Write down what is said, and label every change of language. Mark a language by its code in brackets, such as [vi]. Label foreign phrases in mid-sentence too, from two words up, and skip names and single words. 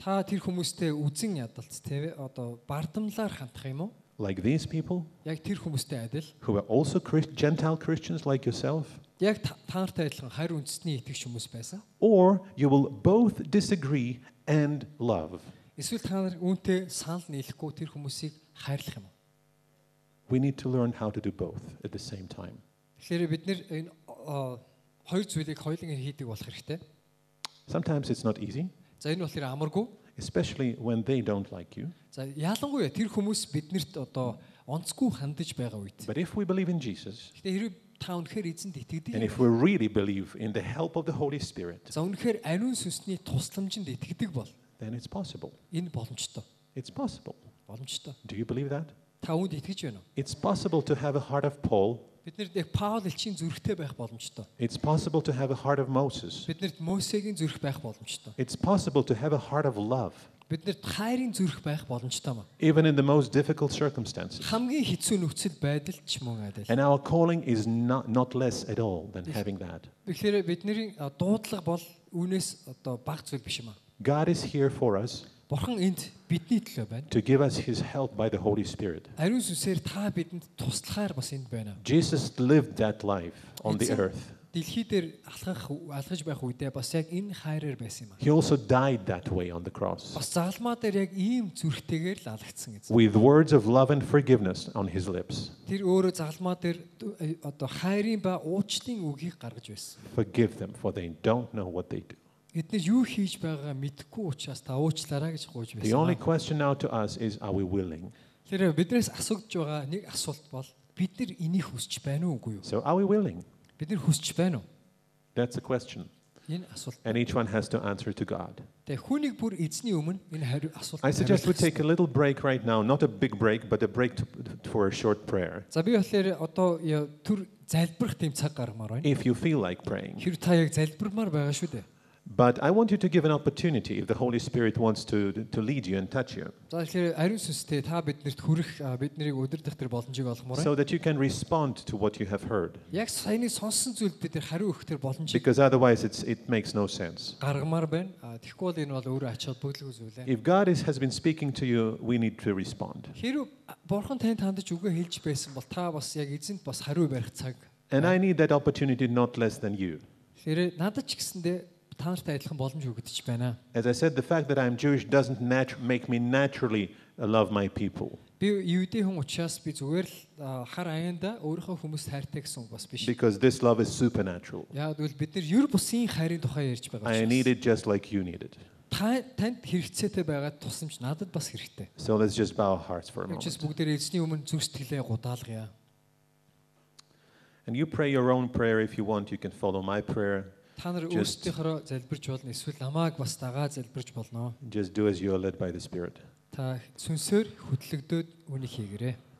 [en] Like these people, who are also Gentile Christians like yourself? Or you will both disagree and love? We need to learn how to do both at the same time. [mn] хоёр зүйлийг хоёуланг хийдэг болох хэрэгтэй. [en] Sometimes it's not easy, [mn] За энэ болохоор амаргүй. [en] especially when they don't like you. [mn] За ялангуяа тэр хүмүүс биднэрт одоо онцгүй хандаж байгаа үед. [en] But if we believe in Jesus, [mn] Гэтэ хэрэг та үнэхээр эзэнд [en] and [mn] итгэдэг. [en] if we really believe in the help of the Holy Spirit, [mn] За үнэхээр ариун сүнсний тусламжинд итгэдэг бол [en] then it's possible. [mn] энэ боломжтой. [en] It's possible. [mn] Боломжтой. [en] Do you believe that? [mn] Та үүнд итгэж байна уу? [en] It's possible to have a heart of Paul. [mn] Биднэрт яг Паул элчийн зүрхтэй байх боломжтой. [en] It's possible to have a heart of Moses. [mn] Биднэрт Мосегийн зүрх байх боломжтой. [en] It's possible to have a heart of love, [mn] Биднэрт хайрын зүрх байх боломжтой маа. [en] even in the most difficult circumstances. [mn] Хамгийн хэцүү нөхцөл байдал ч мөн адил. [en] And our calling is not less at all than having that. [mn] Тэгэхээр бидний дуудлага бол үүнээс одоо бага зүйл биш юм аа. [en] God is here for us [mn] Бурхан энд бидний төлөө байна. [en] to give us His help by the Holy Spirit. [mn] Ариун сүнсээр та бидэнд туслахаар бас энд байна. [en] Jesus lived that life on the earth. [mn] Дэлхий дээр алхаж байх үедээ бас яг энэ хайраар байсан юм аа. [en] He also died that way on the cross, [mn] Бас загалмаа дээр яг ийм зүрхтэйгээр л алгацсан гэсэн. [en] with words of love and forgiveness on His lips. [mn] Тэр өөрөө загалмаа дээр одоо хайрын ба уучлалын үгийг гаргаж байсан. [en] Forgive them, for they don't know what they do. [mn] Эдгээр юу хийж байгаагаа мэдэхгүй учраас та уучлаарай гэж гуйж [en] The only [mn] байсан. [en] question now to us is, are we willing? [mn] Тэр биднээс асууж байгаа нэг асуулт бол бид нар энийг хүсч байна уу үгүй юу? [en] So are we willing? [mn] Бид нар хүсч байна уу? [en] That's the question. [mn] Энэ асуулт. [en] And each one has to answer to God. [mn] Тэгээ хүнийг бүр эзний өмнө энэ асуулт. [en] I suggest we take a little break right now, not a big break, but a break for a short prayer. [mn] За би болохоор одоо түр залбирах тийм цаг гаргамаар байна. [en] If you feel like praying. [mn] Хэрэг та яг залбирмаар байгаа шүү дээ. [en] But I want you to give an opportunity if the Holy Spirit wants to lead you and touch you, [mn] За тэгэхээр ариун сүнстэй та биднэрт хүрэх биднийг өдөрдох тэр боломжийг олгомоор байна. [en] so that you can respond to what you have heard. [mn] Яг саяны сонссон зүйлд бид нар хариу өгөх тэр боломжийг [en] Because otherwise it makes no sense. [mn] гаргамаар байна. Тэгэхгүй бол энэ бол өөрөө ач холбогдолгүй зүйл ээ. [en] If God has been speaking to you, we need to respond. [mn] Хэрв бурхан танд хандаж үгээ хэлж байсан бол та бас яг эзэнт бас хариу барих цаг. [en] And I need that opportunity not less than you. [mn] Тэгэхээр надад ч гэсэндээ та нартай адилхан боломж өгөгдөж байна. [en] As I said, the fact that I'm Jewish doesn't make me naturally love my people. [mn] Би юудей хүн учраас би зүгээр л хар аяанда өөрийнхөө хүмүүст хайртай гэсэн үг бас биш. [en] Because this love is supernatural. [mn] Яг тэгвэл бид нар ер бусын хайрын тухай ярьж байгаа [en] I [mn] учраас. [en] need it just like you need it. [mn] Танд хэрэгцээтэй байгаа тусламж надад бас хэрэгтэй. [en] So let's just bow our hearts for a [mn] Учраас [en] moment. [mn] бүгдээ эзний өмнө зүрх сэтгэлээ гудаалгая. [en] And you pray your own prayer if you want. You can follow my prayer. [mn] Та нар [en] Just- [mn] өөрсдийнхөө залбирч болно, эсвэл намайг бас дагаа залбирч болно. [en] Just do as you are led by the Spirit. [mn] Та сүнсээр хөдлөгдөөд үнийг хийгээрэй.